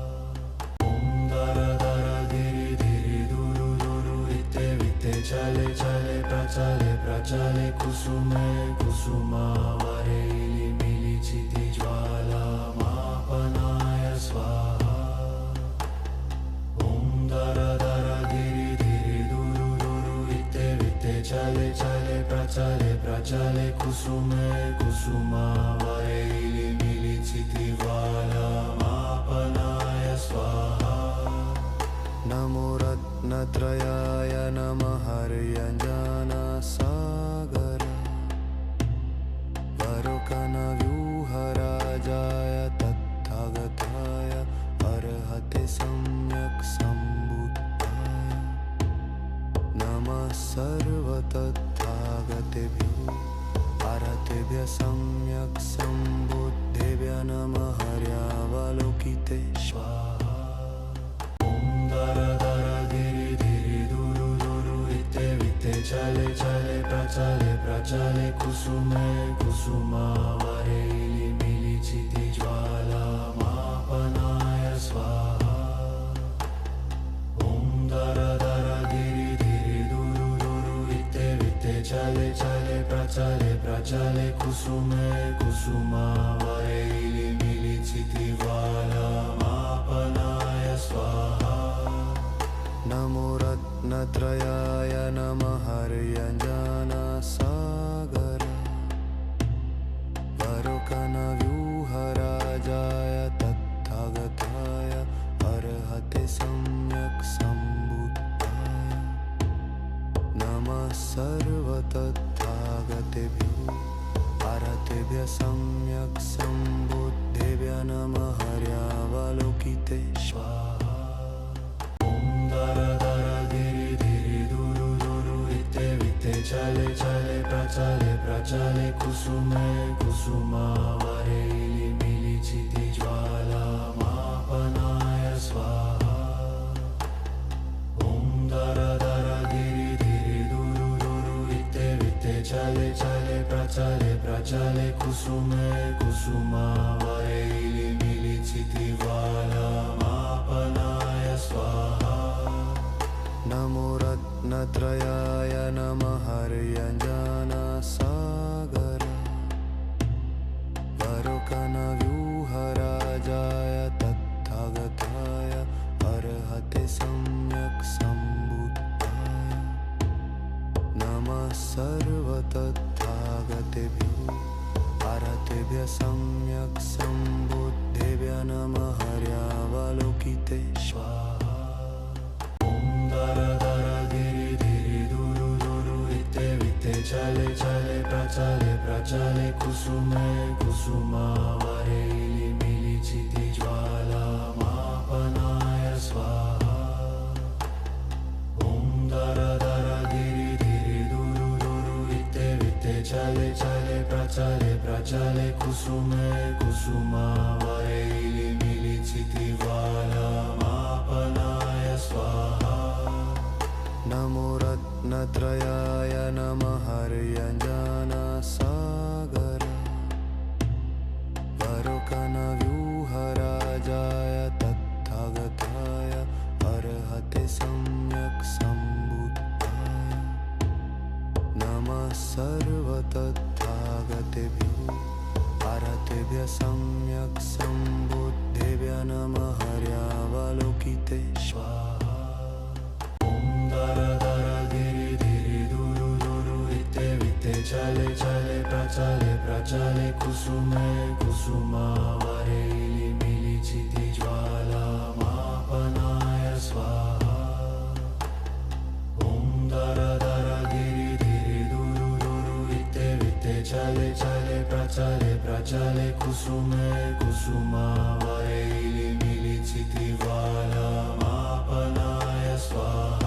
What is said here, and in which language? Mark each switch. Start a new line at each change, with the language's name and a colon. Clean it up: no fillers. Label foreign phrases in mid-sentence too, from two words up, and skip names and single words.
Sanskrit: दर दर प्रचले कुसुमे कुसुमावरेलि मिलिचिति ज्वालामापनाय स्वाहा ॐ दर दर धिरि धिरि दुरु दुरु वित्ते वित्ते चले चले प्रचले कुसुमे कुसुमावरेलि मिलिचिति ज्वालामापनाय स्वाहा नमो रत्नत्रयाय नमः हर्यञ्जनसागर वरुकनव्यूहराजाय तत्थागताय अर्हते सम्यक् सम्बुद्धाय नमः सर्वतत्थागतेभ्यो आरतेभ्यः सम्यक् सम्बुद्धेभ्यः नमः हर्यावलोकिते स्वाहा दर दर धिरि धिरि दुरु दुरु वित्ते वित्ते चले चले प्रचले कुसुमे कुसुमावरेलि मिलिचिति ज्वालामापनाय स्वाहा ॐ दर दर धिरि धिरि दुरु दुरु वित्ते वित्ते चले चले प्रचले कुसुमे कुसुमावरेलि मिलिचिति ज्वालामापनाय स्वाहा नमो रत्नत्रयाय नमः हर्यञ्जनसागर वरुकनव्यूहराजाय तत्थागताय अर्हते सम्यक् सम्बुद्धाय नमः सर्वतत्थागतेभ्यो आरतेभ्यः सम्यक् सम्बुद्धेभ्यः नमः हर्यावलोकिते स्वाहा दर दर धिरि धिरि दुरु दुरु वित्ते वित्ते चले चले प्रचले कुसुमे कुसुमावरेलि मिलिचिति ज्वालामापनाय स्वाहा ॐ दर दर धिरि धिरि दुरु दुरु वित्ते वित्ते चले चले प्रचले कुसुमे कुसुमावरेलि मिलिचिति ज्वालामापनाय स्वाहा नमो रत्नत्रयाय नमः हर्यञ्जनसागर वरुकनव्यूहराजाय तत्थागताय अर्हते सम्यक् सम्बुद्धाय नमः सर्वतत्थागतेभ्यो आरतेभ्यः सम्यक् सम्बुद्धेभ्यः नमः हर्यावलोकिते स्वाहा दर दर धिरि धिरि दुरु दुरु वित्ते वित्ते चले चले प्रचले कुसुमे कुसुमावरेलि मिलिचिति ज्वालामापनाय स्वाहा ॐ दर दर धिरि धिरि दुरु दुरु वित्ते वित्ते चले चले प्रचले कुसुमे कुसुमावरेलि मिलिचिति ज्वालामापनाय स्वाहा नमो रत्नत्रयाय नमः हर्यञ्जनसागर वरुकनव्यूहराजाय तत्थागताय अर्हते सम्यक् सम्बुद्धाय नमः सर्वतत्थागतेभ्यो आरतेभ्यः सम्यक् सम्बुद्धेभ्यः नमः हर्यावलोकिते स्वाहा दर दर धिरि धिरि दुरु दुरु वित्ते वित्ते चले चले प्रचले कुसुमे कुसुमावरेलि मिलिचिति ज्वालामापनाय स्वाहा ॐ दर दर धिरि धिरि दुरु दुरु वित्ते वित्ते चले चले प्रचले कुसुमे कुसुमावरेलि मिलिचिति ज्वालामापनाय स्वाहा